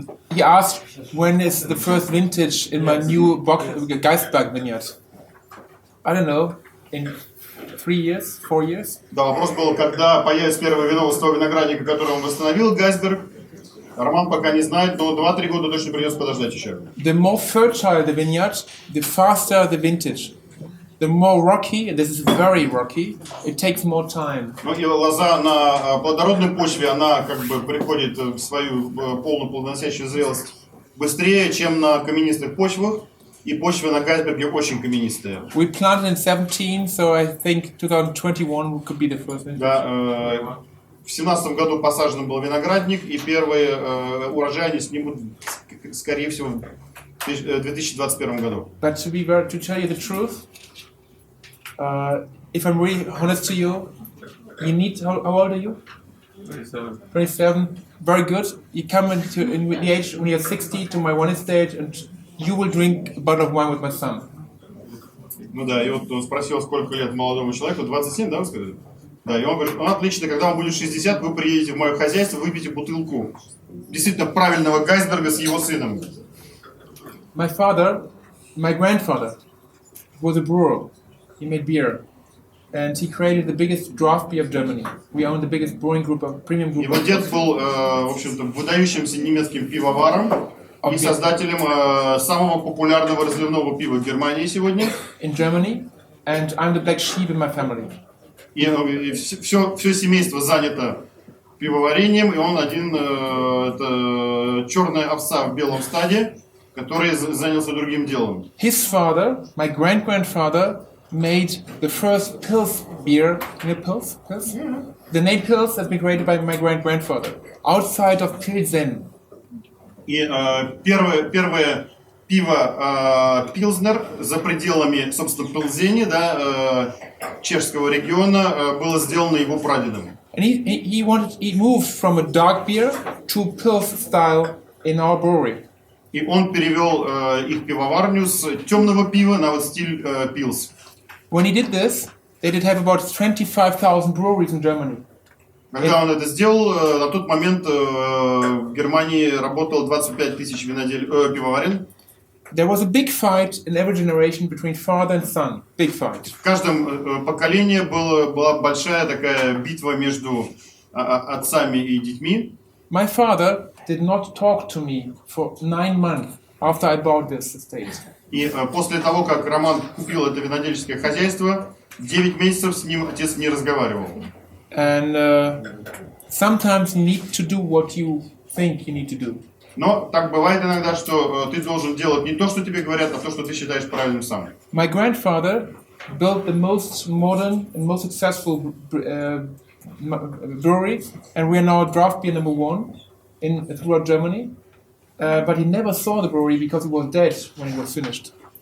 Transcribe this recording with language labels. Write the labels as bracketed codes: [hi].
[en] He asked when is the first vintage in my new Geistberg vineyard. I don't know, in 3 years, 4 years? [ru] Да, вопрос был, когда появится первое вино с того виноградника, который он восстановил, Гайсберг. Роман пока не знает, но 2-3 года точно придется подождать еще. [en] The more fertile the vineyard, the faster the vintage. The more rocky, and this is very rocky, it takes more time. [ru] Ну и лоза на плодородной почве, она как бы приходит в свою полную плодоносящую зрелость быстрее, чем на каменистых почвах. И почвы на Гайсберге очень каменистые. [en] We planted in 17, so I think 2021 could be the first vintage. [ru] Да, в 17 году посажен был виноградник, и первые урожаи они снимут, скорее всего, в 2021 году. [en] But to tell you the truth, if I'm really honest to you, you need, how old are you? 27. 27, very good. You come in the age when you're 60 to my one estate, and you will drink a bottle of wine with my son. [ru] Ну да, и вот он спросил, сколько лет молодому человеку, 27, да, вы сказали? Да, и он говорит, ну отлично, когда вам будет 60, вы приедете в мое хозяйство, выпьете бутылку действительно правильного Гайсберга с его сыном. [en] My grandfather, was a brewer. He made beer. And he created the biggest draft beer of Germany. We own the biggest brewing group of premium group. [ru] Его дед был, в общем-то, выдающимся немецким пивоваром и создателем самого популярного разливного пива в Германии сегодня. [en] In Germany, and I'm the black sheep in my family. [ru] И все семейство занято пивоварением, и он один, это черная овца в белом стаде, который занялся другим делом. [en] His father, my great-grandfather, made the first Pils beer. You know Pils? Pils? Yeah. The name Pils has been created by my great-grandfather, outside of Pilsen. [ru] И первое пиво Пилзнер за пределами, собственно, Пилзени, да, чешского региона, было сделано его прадедом. [en] And he moved from a dark beer to Pils style in our brewery. [ru] И он перевел их пивоварню с темного пива на вот стиль Пилс. [en] When he did this, they did have about 25,000 breweries in Germany. [ru] Когда он это сделал, на тот момент в Германии работало 25 тысяч пивоварен. [en] There was a big fight in every generation between father and son. Big fight. [ru] В каждом поколении была большая такая битва между отцами и детьми. [en] My father did not talk to me for 9 months after I bought this estate. [ru] И после того, как Роман купил это винодельческое хозяйство, 9 месяцев с ним отец не разговаривал. [en] And sometimes you need to do what you think you need to do. [ru] Но так бывает иногда, что ты должен делать не то, что тебе говорят, а то, что ты считаешь правильным сам. [en] My grandfather built the most modern and most successful brewery, and we are now draft beer number 1 throughout Germany. But he never saw the brewery because he was dead when it was finished.